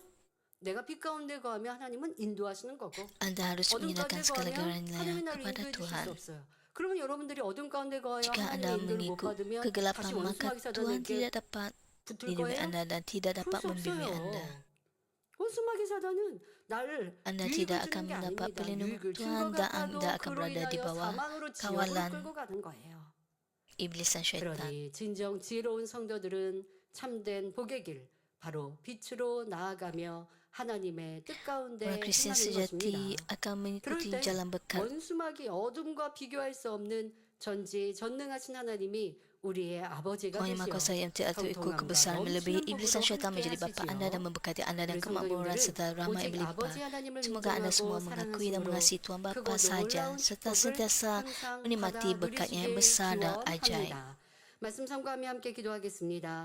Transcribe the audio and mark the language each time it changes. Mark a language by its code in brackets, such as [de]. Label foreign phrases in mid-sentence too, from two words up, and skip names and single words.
[ko] 내가 빛 가운데 거하면 하나님은 인도하시는 거고 [ms] Anda harus [ko] 어둠 [ms] menyerahkan [ko] 가운데 [ms] segala [ko] 거하면 [ms] galanya [ko] 하나님이 나를 [ms] kepada [ko] 인도해 주실 수 [ms] Tuhan. [ko] 없어요. 그러면 여러분들이 어둠 가운데 거하여 [ms] Jika anda [ko] 하나님의 인도를 못 [ms] mengikut [ko] 받으면 [ms] kegelapan, [ko] 다시 [ms] maka [ko] 원수마귀 [ms] Tuhan [ko] 사단에게 [ms] tidak dapat [ko] 붙을 [ms] melindungi [ko] 거예요? [ms] anda dan tidak [ko] 그럴 [ms] dapat [ko] 수 [ms] membimbing [ko] 없어요. [ms] anda. [ko] 원수마귀 사단은 나를 [ms] Anda [ko] 유익을 [ms] tidak [ko] 주는 [ms] akan [ko] 게 [ms] mendapat [ko] 아닙니다. [ms] perlindungan [ko] 유익을 준 [ms] Tuhan [ko] 것 [ms] dan [ko] 같아도 [ms] anda akan [ko] 그로 [ms] berada di [ko] 인하여 [ms] bawah [ko] 사망으로 지옥을 [ms] kawalan [ko] 끌고 가는 거예요. [ms] iblis dan syaitan. [ko] 그러니 진정 지혜로운 성도들은 참된 복의 길, 바로 빛으로 나아가며 하나님의 뜻 가운데 [ms] Orang Kristian [ko] 행하는 [ms] sejati [ko] 것입니다. [ms] akan mengikuti [ko] 그럴 때 [ms] jalan berkat. [ko] 원수마귀 어둠과 비교할 수 없는 전지전능하신 하나님이 우리의 아버지가 [ms] Tuhan Yang Maha Kuasa [ko] 되시어 [ms] yang tidak terikut [ko] 형통함과 [ms] kebesaran melebihi [ko] 넘치는 [ms] iblis dan [ko] 복으로 [ms] syaitan menjadi [ko] 함께 [ms] bapa anda dan [ko] 하시지요. [ms] memberkati anda dengan [ko] 우리 [ms] kemakmuran [ko] 성도님들은 [ms] serta rahmat yang [ko] 오직 [ms] berlimpah. [ko] 아버지 하나님을 [ms] Semoga anda semua [ko] 인정하고 [ms] mengakui dan [ko] 사랑하심으로 [ms] mengasihi Tuhan Bapa [ko] 크고 [ms] sahaja [ko] 놀라운 [ms] serta [ko] 축복을 [ms] sentiasa [ko] 항상 [ms] menikmati [ko] 받아 [ms] berkatnya yang [ko] 누리시길 [ms] besar dan ajaib. [ko] 기원합니다. 말씀 sam과하며 함께 기도하겠습니다.